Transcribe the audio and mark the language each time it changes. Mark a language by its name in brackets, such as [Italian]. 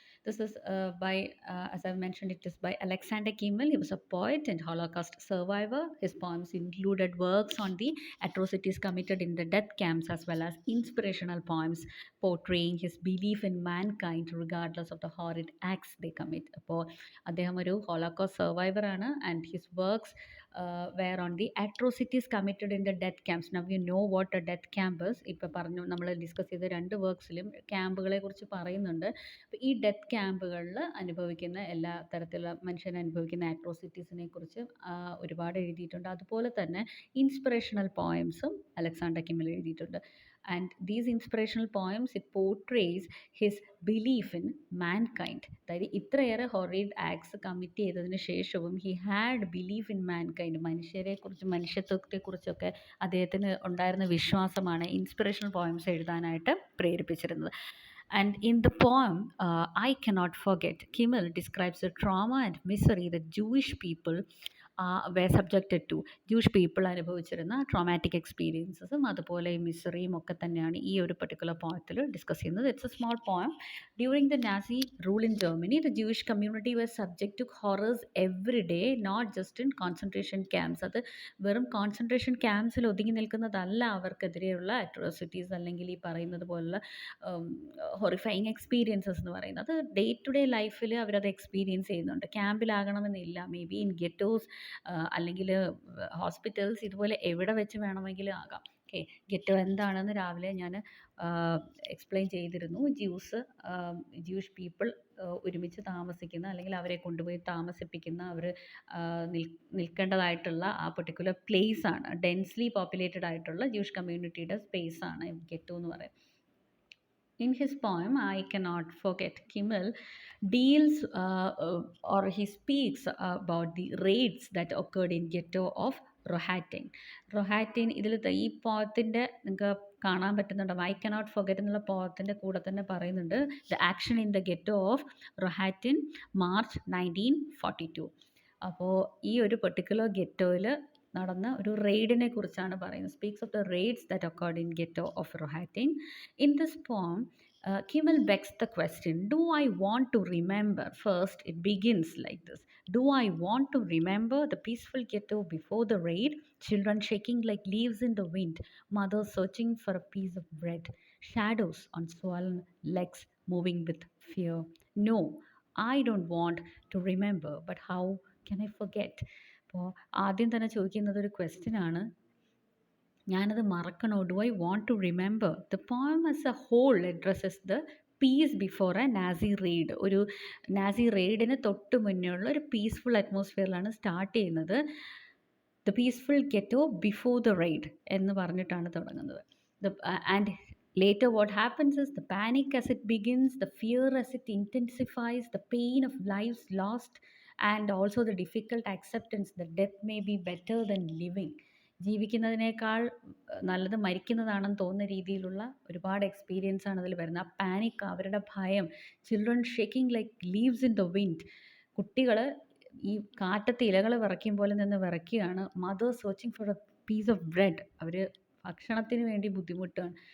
[English] This is as I've mentioned, it is by Alexander Kimel. He was a poet and Holocaust survivor. His poems included works on the atrocities committed in the death camps, as well as inspirational poems portraying his belief in mankind regardless of the horrid acts they commit. [Malayalam] അപ്പോൾ അദ്ദേഹം ഒരു holocaust survivor ആണ്, [English] And his works were on the atrocities committed in the death camps. Now you know what a death camp is. [Malayalam] ഇപ്പോൾ പറഞ്ഞു, നമ്മൾ discuss ചെയ്ത രണ്ട് വർക്ക്സിലും ക്യാമ്പുകളെ കുറിച്ച് പറയുന്നുണ്ട്. അപ്പോൾ ഈ ഡെത്ത് ക്യാമ്പുകളിൽ അനുഭവിക്കുന്ന എല്ലാ തരത്തിലുള്ള മനുഷ്യൻ അനുഭവിക്കുന്ന ആട്രോസിറ്റീസിനെ കുറിച്ച് ഒരുപാട് എഴുതിയിട്ടുണ്ട്. അതുപോലെ തന്നെ ഇൻസ്പിറേഷണൽ പോയംസും അലക്സാണ്ടർ കിമ്മൽ എഴുതിയിട്ടുണ്ട്. [English] And these inspirational poems it portrays his belief in mankind. [Malayalam] അതായത് ഇത്രയേറെ ഹൊറൈഡ് ആക്ട്സ് കമ്മിറ്റ് ചെയ്തതിന് ശേഷവും [English] He had belief in mankind. [Malayalam] മനുഷ്യരെക്കുറിച്ച്, മനുഷ്യത്വത്തെക്കുറിച്ചൊക്കെ അദ്ദേഹത്തിന് ഉണ്ടായിരുന്ന വിശ്വാസമാണ് ഇൻസ്പിറേഷണൽ പോയംസ് എഴുതാനായിട്ട് പ്രേരിപ്പിച്ചിരുന്നത്. [English] And in the poem, I Cannot Forget, Kimmel describes the trauma and misery that Jewish people were subjected to. [Malayalam] ജൂഷ് people അനുഭവിച്ചിരുന്ന traumatic എക്സ്പീരിയൻസസും അതുപോലെ മിസറിയും ഒക്കെ തന്നെയാണ് ഈ ഒരു പർട്ടിക്കുലർ പോയത്തിൽ ഡിസ്കസ് ചെയ്യുന്നത്. [English] It's a small poem. During the Nazi rule in Germany, the Jewish community was subject to horrors every day, not just in concentration camps. [Malayalam] അത് വെറും concentration ക്യാമ്പ്സിൽ ഒതുങ്ങി നിൽക്കുന്നതല്ല അവർക്കെതിരെയുള്ള atrocities, അല്ലെങ്കിൽ ഈ പറയുന്നത് പോലുള്ള ഹൊറിഫൈങ് എക്സ്പീരിയൻസസ് എന്ന് പറയുന്നത്. അത് ഡേ ടു ഡേ ലൈഫിൽ അവരത് എക്സ്പീരിയൻസ് ചെയ്യുന്നുണ്ട്. ക്യാമ്പിലാകണമെന്നില്ല, മേ ബി ഇൻ ഗെറ്റോസ് അല്ലെങ്കിൽ ഹോസ്പിറ്റൽസ്, ഇതുപോലെ എവിടെ വെച്ച് വേണമെങ്കിലും ആകാം. ഓക്കെ, ഗെറ്റോ എന്താണെന്ന് രാവിലെ ഞാൻ എക്സ്പ്ലെയിൻ ചെയ്തിരുന്നു. ജൂഷ് പീപ്പിൾ ഒരുമിച്ച് താമസിക്കുന്ന, അല്ലെങ്കിൽ അവരെ കൊണ്ടുപോയി താമസിപ്പിക്കുന്ന, അവർ നിൽക്കേണ്ടതായിട്ടുള്ള ആ പെർട്ടിക്കുലർ പ്ലേസ് ആണ്, ഡെൻസ്ലി പോപ്പുലേറ്റഡ് ആയിട്ടുള്ള ജൂഷ് കമ്മ്യൂണിറ്റിയുടെ സ്പേസ് ആണ് ഗെറ്റോ എന്ന് പറയുന്നത്. [English] In his poem, I Cannot Forget, Kimmel deals or he speaks about the raids that occurred in ghetto of Rohatyn. [Malayalam] ഇതിൽ ഈ പോയത്തിൻ്റെ നിങ്ങൾക്ക് കാണാൻ പറ്റുന്നുണ്ടാവും. ഐ കനോട്ട് ഫൊഗറ്റ് എന്നുള്ള പോയത്തിൻ്റെ കൂടെ തന്നെ പറയുന്നുണ്ട് [English] The action in the ghetto of Rohatyn March 1942. [Malayalam] അപ്പോൾ ഈ ഒരു പെർട്ടിക്കുലർ ഗെറ്റോയിൽ നടന്ന ഒരു റെയ്ഡിനെ കുറിച്ചാണ് പറയുന്നത്. [English] Speaks of the raids that occurred in ghetto of Rohatyn. In this poem, Kimmel begs the question, do I want to remember? First, it begins like this. Do I want to remember the peaceful ghetto before the raid? Children shaking like leaves in the wind, mothers searching for a piece of bread, shadows on swollen legs moving with fear. No, I don't want to remember, but how can I forget? [Malayalam] അപ്പോൾ ആദ്യം തന്നെ ചോദിക്കുന്നത് ഒരു question ആണ്, ഞാനത് മറക്കണോ? [English] Do I want to remember? The poem as a whole addresses the peace before a Nazi raid. [Malayalam] ഒരു Nazi റെയ്ഡിന് തൊട്ട് മുന്നേ ഉള്ള ഒരു പീസ്ഫുൾ അറ്റ്മോസ്ഫിയറിലാണ് സ്റ്റാർട്ട് ചെയ്യുന്നത്. [English] the peaceful ghetto before the raid [Malayalam] എന്ന് പറഞ്ഞിട്ടാണ് തുടങ്ങുന്നത്. [English] And later what happens is the panic as it begins, the fear as it intensifies, the pain of lives lost, and also the difficult acceptance that death may be better than living. [Malayalam] ജീവിക്കുന്നതിനേക്കാൾ നല്ലത് മരിക്കുന്നതാണെന്ന് തോന്നുന്ന രീതിയിലുള്ള ഒരുപാട് experience ആണ് അതിൽ വരുന്നത്. ആ panic, അവരുടെ ഭയം, [English] children shaking like leaves in the wind, [Malayalam] കുട്ടികൾ ഈ കാറ്റത്ത് ഇലകൾ വിറയ്ക്കും പോലെ നിന്ന് വിറയ്ക്കുകയാണ്. [English] mothers searching for a piece of bread, [Malayalam] അവർ ഭക്ഷണത്തിന് വേണ്ടി ബുദ്ധിമുട്ടാണ്.